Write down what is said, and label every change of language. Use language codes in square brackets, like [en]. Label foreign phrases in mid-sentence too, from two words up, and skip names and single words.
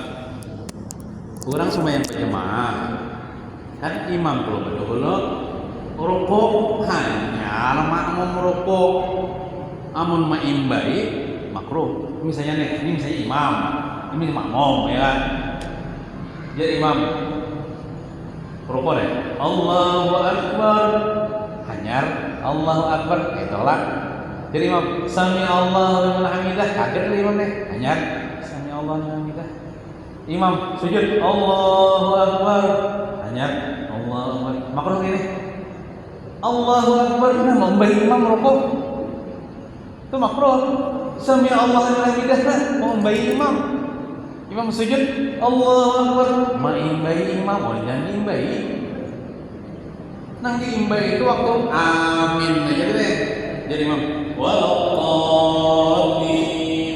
[id] Kurang sembahyang berjamaah. Kan imam dulu rukuk hanya makmum rukuk. [bjn] Amun ma'imbai makruh. [id] Misalnya nih, ini misalnya imam, ini makmum ya kan. [bjn] Jadi imam rukuk deh. [ar] الله أكبر. Hanyar الله أكبر. [id] Tolak. [bjn] Jadi imam [ar] سمع الله لمن حمده. [bjn] Kaget imam deh. Hanyar [ar] الله لمن حمده. [bjn] Imam sujud, [ar] الله أكبر. Hanya الله أكبر. [id] Makruh ini. [ar] الله أكبر. [id] Nah, memberi imam rukuk. Itu makruh. [ar] سمع الله لمن حمده, memberi imam. [bjn] Imam sujud, [ar] الله أكبر. [bjn] Maimbai imam, jangan diimbai. Nang diimbai itu waktu amin aja deh. Jadi imam waladdallin.